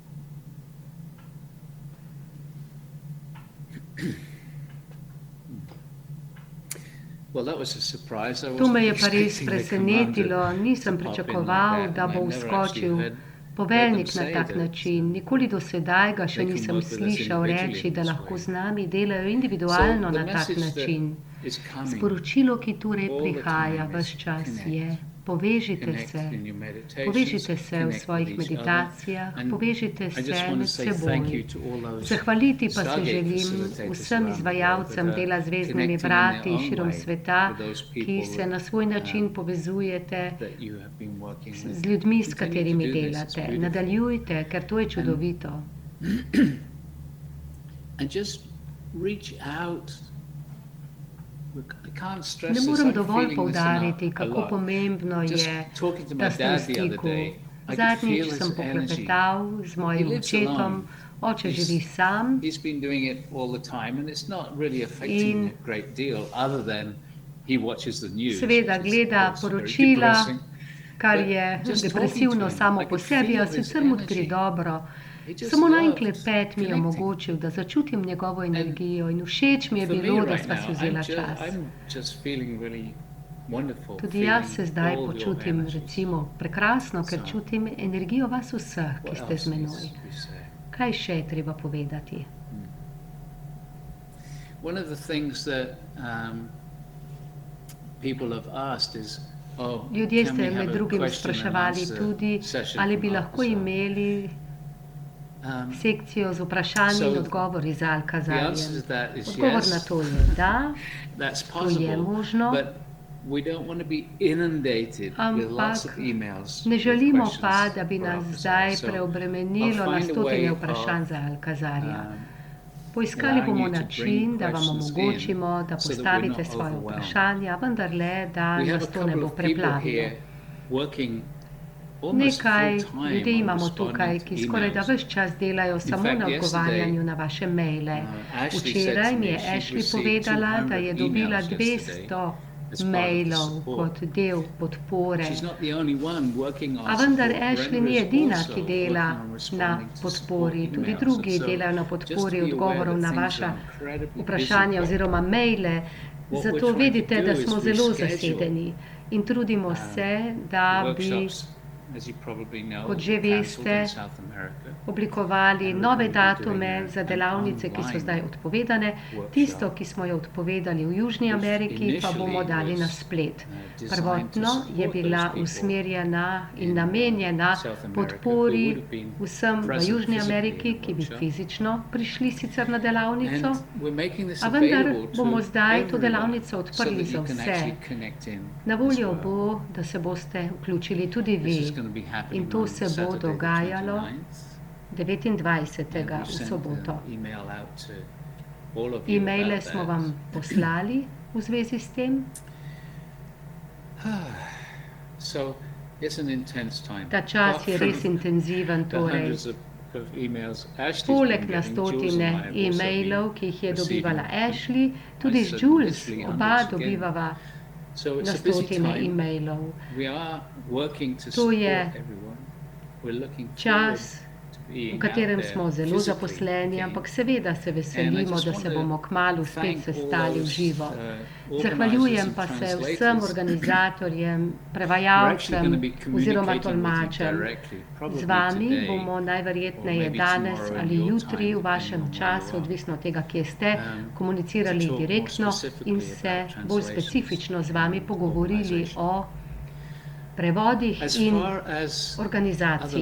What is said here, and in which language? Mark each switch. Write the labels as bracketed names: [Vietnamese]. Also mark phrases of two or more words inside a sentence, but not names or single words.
[Slovenian] To me je pa res presenetilo. Nisem pričakoval, da bo vskočil poveljnik na tak način. Nikoli do sedaj ga še nisem slišal reči, da lahko z nami delajo individualno na tak način. [English] is coming. [Slovenian] Sporočilo, ki torej [English] All the [Slovenian] prihaja [English] time [Slovenian] ves [English] is [Slovenian] čas, [English] connect. [Slovenian] je: povežite [English] Connect [Slovenian] se. [English] in your meditations, [Slovenian] Povežite se v [English] connect [Slovenian] svojih [English] with each other. [Slovenian] meditacijah, [English] And [Slovenian] povežite [English] I [Slovenian] se [English] just want to [Slovenian] med [English] say thank you [Slovenian] seboj. [English] to all those [Slovenian] Zahvaliti pa se [English] Stargate [Slovenian] želim [English] facilitators [Slovenian] vsem [English] around the world [Slovenian] izvajalcem [English] that are [Slovenian] dela zvezdnimi [English] connecting in their [Slovenian] vrati [English] own [Slovenian] širom [English] way [Slovenian] sveta, [English] with those [Slovenian] ki [English] people [Slovenian] se na svoj način [English] that [Slovenian] povezujete [English] that you have been working with. [Slovenian] z ljudmi, s [English] Continue to [Slovenian] katerimi [English] do this, it's [Slovenian] delate. [English] beautiful. [Slovenian] Nadaljujte, ker to je čudovito. [English] And just reach out. I can't stress [Slovenian] Ne [English] this. [Slovenian] morem [English] I'm [Slovenian] dovolj [English] feeling this [Slovenian] poudariti, [English] a [Slovenian] kako [English] lot. [Slovenian] pomembno [English] Just [Slovenian] je, [English] talking to my [Slovenian] da ste v [English] dad the other [Slovenian] stiku. [English] day, I could [Slovenian] Zadnjič [English] feel [Slovenian] sem [English] his energy. [Slovenian] poklepetal z mojim [English] He lives [Slovenian] očetom. [English] alone. [Slovenian] Oče [English] He's- [Slovenian] živi sam [English] He's been doing it all the time, and it's not really affecting [Slovenian] In- [English] me a great deal, other than he watches the news. [Slovenian] seveda [English] which is, [Slovenian] gleda [English] of course, very [Slovenian] poročila, [English] depressing. [Slovenian] kar [English] But [Slovenian] je [English] just [Slovenian] depresivno [English] talking to him, [Slovenian] samo [English] I [Slovenian] po [English] could [Slovenian] sebi, a [English] feel his [Slovenian] sicer mu tudi [English] energy. [Slovenian] dobro. [English] He just [Slovenian] Samo na en [English] loved [Slovenian] klepet mi je [English] connecting. [Slovenian] omogočil, da začutim njegovo energijo in všeč mi je [English] For me [Slovenian] bilo, da [English] right [Slovenian] sva [English] now, [Slovenian] si vzela [English] I'm [Slovenian] čas. [English] just feeling really wonderful. [Slovenian] Tudi jaz se [English] feeling [Slovenian] zdaj [English] all your [Slovenian] počutim [English] energies. [Slovenian] recimo prekrasno, ker [English] So, [Slovenian] čutim energijo vas vseh, ki [English] What [Slovenian] ste [English] else [Slovenian] z menoj. [English] needs to be said? [Slovenian] Kaj še je treba povedati? [English] One of the things that people have asked is, oh, [Slovenian] Ljudje [English] can [Slovenian] ste [English] we have [Slovenian] med [English] a [Slovenian] drugim [English] question and [Slovenian] spraševali [English] answer [Slovenian] tudi, [English] session [Slovenian] ali [English] from [Slovenian] bi lahko [English] Alcazar? [Slovenian] imeli Um, sekcijo z vprašanji [English] So, [Slovenian] in odgovori za [English] the answer to [Slovenian] Alkazarjem. [English] that is [Slovenian] Odgovor na [English] yes, [Slovenian] to je da, [English] that's [Slovenian] to je [English] possible, [Slovenian] možno, [English] but we don't want to be inundated with lots of [Slovenian] ampak [English] emails. [Slovenian] ne [English] with [Slovenian] želimo [English] questions [Slovenian] pa, da bi [English] for [Slovenian] nas [English] Alcazar. [Slovenian] zdaj [English] So, [Slovenian] preobremenilo [English] I'll [Slovenian] na [English] find a [Slovenian] stotine [English] way [Slovenian] vprašanj [English] of, [Slovenian] za Alkazarja. um, Poiskali [English] allowing [Slovenian] bomo [English] you to [Slovenian] način, [English] bring [Slovenian] da vam [English] questions [Slovenian] omogočimo, da [English] in so that we're [Slovenian] postavite [English] not [Slovenian] svoje [English] overwhelmed. [Slovenian] vprašanja, vendarle, da [English] We have [Slovenian] nas [English] a [Slovenian] to ne [English] couple [Slovenian] bo [English] of people [Slovenian] preplavilo. [English] here working almost [Slovenian] Nekaj [English] full time [Slovenian] ljudi [English] on [Slovenian] imamo tukaj, [English] responding [Slovenian] ki [English] to [Slovenian] skoraj da [English] emails. [Slovenian] ves čas delajo samo [English] fact, [Slovenian] na odgovarjanju na vaše maile. [English] Ashley said [Slovenian] Včeraj [English] to [Slovenian] mi [English] me [Slovenian] je [English] she'd [Slovenian] Ashley [English] received [Slovenian] povedala, da je [English] 200 [Slovenian] dobila [English] emails [Slovenian] 200 [English] as part of the [Slovenian] mailov [English] support. [Slovenian] kot del podpore. [English] She's not the only one working on [Slovenian] A vendar [English] support. [Slovenian] Ashley [English] Brenda [Slovenian] ni [English] is [Slovenian] edina, [English] also [Slovenian] ki dela [English] working on [Slovenian] na [English] responding to [Slovenian] podpori. [English] support [Slovenian] Tudi [English] emails. [Slovenian] drugi [English] And so [Slovenian] delajo na [English] just [Slovenian] podpori [English] be aware [Slovenian] odgovorov [English] that [Slovenian] na [English] things [Slovenian] vaša [English] are incredibly [Slovenian] vprašanja [English] busy. [Slovenian] oziroma maile. [English] What [Slovenian] Zato [English] we're trying to [Slovenian] vedite, [English] do [Slovenian] da [English] is [Slovenian] smo zelo [English] reschedule, [Slovenian] zasedeni in trudimo se, da bi [English] Workshops, as you probably know, [Slovenian] kot že [English] were cancelled [Slovenian] veste, [English] in South America. [Slovenian] oblikovali [English] And we're [Slovenian] nove [English] going to be [Slovenian] datume [English] doing [Slovenian] za [English] an [Slovenian] delavnice, ki so [English] online [Slovenian] zdaj odpovedane. [English] workshop, [Slovenian] Tisto, ki smo jo odpovedali v Južni [English] which [Slovenian] Ameriki, pa bomo [English] initially [Slovenian] dali na [English] was, [Slovenian] splet. [English] designed to [Slovenian] Prvotno je [English] support [Slovenian] bila [English] those people [Slovenian] usmerjena in [English] in, [Slovenian] namenjena [English] South America who [Slovenian] podpori [English] would have been [Slovenian] vsem v [English] present [Slovenian] Južni [English] physically [Slovenian] Ameriki, [English] in the [Slovenian] ki bi [English] workshop. [Slovenian] fizično prišli sicer na delavnico. [English] And we're making this [Slovenian] A vendar [English] available to [Slovenian] bomo zdaj to [English] everyone [Slovenian] delavnico [English] so [Slovenian] odprli [English] that [Slovenian] za [English] you can [Slovenian] vse. [English] actually connect in [Slovenian] Na [English] as [Slovenian] voljo [English] well. [Slovenian] bo, da se boste vključili tudi [English] This is [Slovenian] vi. [English] going to be happening [Slovenian] In to [English] on [Slovenian] se bo [English] Saturday the [Slovenian] dogajalo [English] 29th. [Slovenian] 29. [English] And [Slovenian] v [English] we've sent [Slovenian] soboto. [English] an email out to all of you [Slovenian] E-maile [English] about [Slovenian] smo [English] that. [Slovenian] vam poslali v zvezi s tem. [English] So it's an intense time. [Slovenian] Ta čas [English] Apart [Slovenian] je [English] from [Slovenian] res intenziven, [English] the [Slovenian] torej. [English] hundreds of emails Ashley's [Slovenian] Poleg [English] been [Slovenian] na [English] getting, Jules and I [Slovenian] stotine [English] have also been [Slovenian] e-mailov, ki jih je [English] receiving. [Slovenian] dobivala Ashley, tudi [English] I [Slovenian] z [English] said [Slovenian] Jules, [English] literally [Slovenian] oba [English] hundreds again. [Slovenian] dobivava [English] So it's [Slovenian] na [English] a busy [Slovenian] stotine [English] time. [Slovenian] e-mailov. [English] We are working to [Slovenian] To [English] support [Slovenian] je [English] everyone. We're looking forward [Slovenian] čas, [English] to [Slovenian] v [English] being [Slovenian] katerem [English] out there [Slovenian] smo zelo [English] physically [Slovenian] zaposleni, [English] again. [Slovenian] ampak seveda se veselimo, da se bomo kmalu spet sestali v živo. Zahvaljujem pa se vsem organizatorjem, prevajalcem oziroma tolmačem. Z vami bomo najverjetneje danes ali jutri v vašem času, odvisno od tega, kje ste, komunicirali direktno in se bolj specifično z vami pogovorili o prevodih in organizaciji.